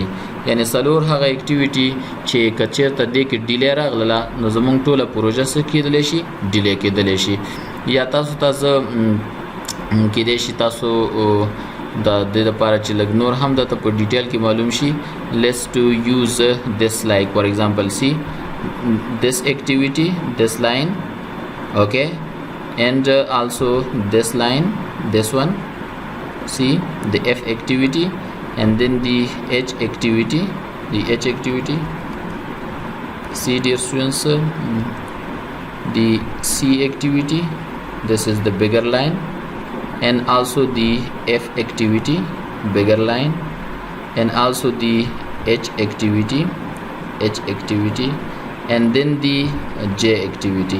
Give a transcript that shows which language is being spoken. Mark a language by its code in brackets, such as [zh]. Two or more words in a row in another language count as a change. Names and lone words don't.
[ps] یعنی څلور هغه اکټیویټي چې که چېرته دې کې ډیلی راغله نو زموږ ټوله پروژه څه کېدلی شي ډیلی کېدلی شي. یا تاسو ته کېدای شي تاسو د دې لپاره چې لږ نور هم درته په ډیټیل کې معلوم شي. [en] let's to use this like for example see this activity this line okay and also this line this one see the F activity and then the H activity, see dear students, the C activity, this is the bigger line, and also the F activity, bigger line, and also the H activity, and then the J activity.